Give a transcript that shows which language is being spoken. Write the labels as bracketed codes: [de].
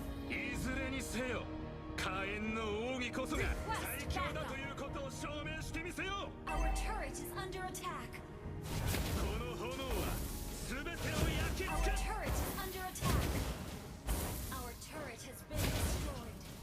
[ja] いずれにせよ火炎の奥義こそが最強だということを証明してみせよう [en] Our turret is under attack. [ja] この炎は全てを焼き尽 [en] Our [ja] くす [en] turret is under attack. Our turret has been destroyed.